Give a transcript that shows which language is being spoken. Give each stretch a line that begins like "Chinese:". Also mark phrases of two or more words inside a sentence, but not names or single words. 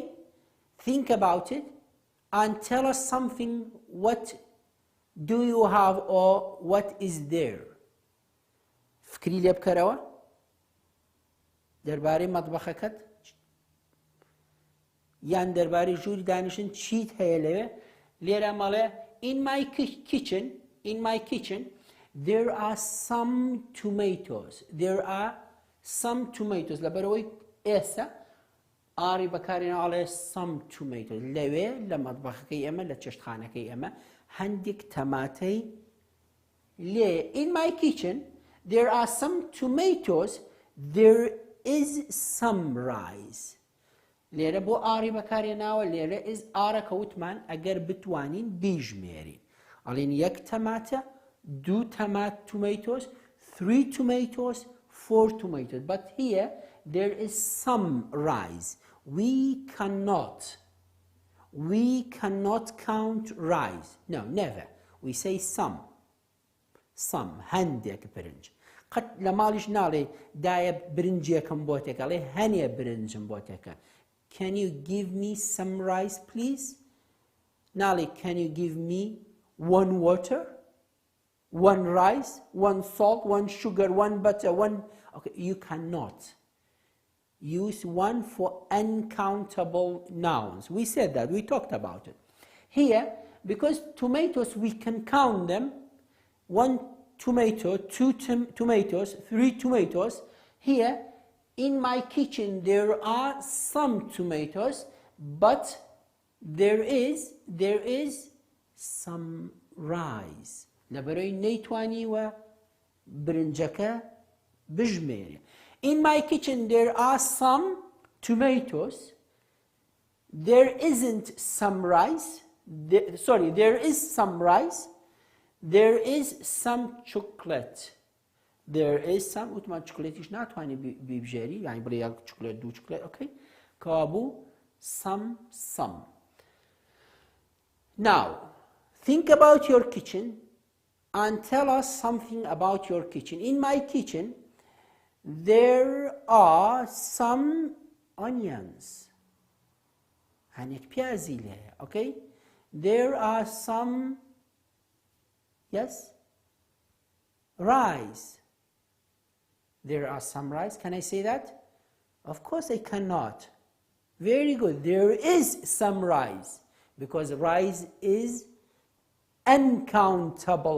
English: Okay? think about it and tell us something. What do you have or what is there?
Central Kurdish: فکری لێ بکەرەوە دەربارەی مەطبەخەکەت یان دەربارەی ژووری دانیشتن چیت هەیە لەوێ لێرە مەڵێ
English: in my kitchen there are some tomatoes.
Central Kurdish: لەبەرەوەی ئێستا ئاری بەکارهێناڵێ
English: some tomatoes
Central Kurdish: لەوێ لە مەطبەخەکەی ئێمە لە چێشتخانەکەی ئێمە هەندێک تەماتەی لێ
English: in my kitchen there are some tomatoes. There is some rice.
Central Kurdish: لێرە بۆ ئاری بەکارهێناوە لێرە is ئارەکە وتمان ئەگەر بتوانین بیژمێرین ئەڵێن یەک تەماتە دوو تەمات
English: tomatoes 3 tomatoes 4 tomatoes. But here there is some rice. We cannot count rice. No, never. We say some
Central Kurdish: هەندێک برنج قەت لە ماڵیش ناڵێ دایە برنجێکم بۆ تێکەڵێ هەنێ برنجم بۆ تێکە
English: Can you give me some rice please? ناڵێ can you give me 1 water 1 rice 1 salt 1 sugar 1 butter 1 okay you cannot use one for uncountable nouns. We said that, we talked about it. Here, because tomatoes we can count them 1 tomato 2 tomatoes 3 tomatoes. Here in my kitchen there are some tomatoes but there is some rice.
Central Kurdish: لەبەرەوەی نەیتوانیوە برنجەکە بژمێرێ
English: In my kitchen there are some tomatoes. There isn't some rice. There is some rice. There is some chocolate. There is some
Central Kurdish: وتمان چوکلێتیش ناتوانێت بیبژێری یعنی بڵێ یەک چوکلێت دوو چوکلێت okay کەوابوو some.
English: Now think about your kitchen and tell us something about your kitchen. In my kitchen there are some onions.
Central Kurdish: هەنێک پیازی لێیە
English: okay there are some yes rice. There are some rice. Can I say that? Of course I cannot. Very good. There is some rice because rice is uncountable.